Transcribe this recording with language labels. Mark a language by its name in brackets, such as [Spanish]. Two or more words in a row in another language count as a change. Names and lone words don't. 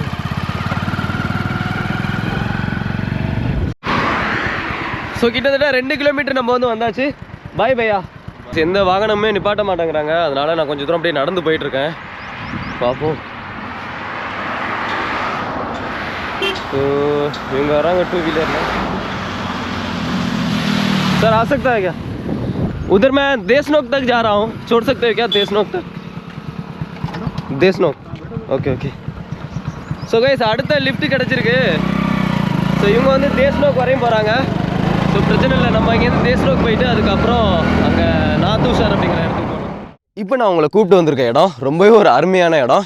[Tamil] ஸோ கிட்டத்தட்ட 2 கிலோமீட்டர் நம்ம வந்து வந்தாச்சு. [Hindi] भाई भैया. [Tamil] எந்த வாகனமே நிப்பாட்ட மாட்டேங்கிறாங்க, அதனால நான் கொஞ்சம் தூரம் அப்படியே நடந்து போயிட்டுருக்கேன். பார்ப்போம். ஸோ இவங்க வராங்க 2 व्हीलर में. [Hindi] सर आ सकता है क्या? उधर मैं देशनोक तक जा रहा हूँ, छोड़ सकते हो क्या देशनोक तक? [Tamil] தேஸ்னோ. [English] okay okay. so guys [Tamil] அடுத்த லிஃப்ட் கிடச்சிருக்கு. ஸோ இவங்க வந்து தேஸ்னோக்கு வரையும் போகிறாங்க. ஸோ பிரச்சனை இல்லை, நம்ம இங்கேருந்து தேஸ்னோக்கு போயிட்டு அதுக்கப்புறம் அங்கே நாத்தூஷார் அப்படிங்கிற இடத்துக்கு போகணும். இப்போ நான் உங்களை கூப்பிட்டு வந்திருக்க இடம் ரொம்பவே ஒரு அருமையான இடம்.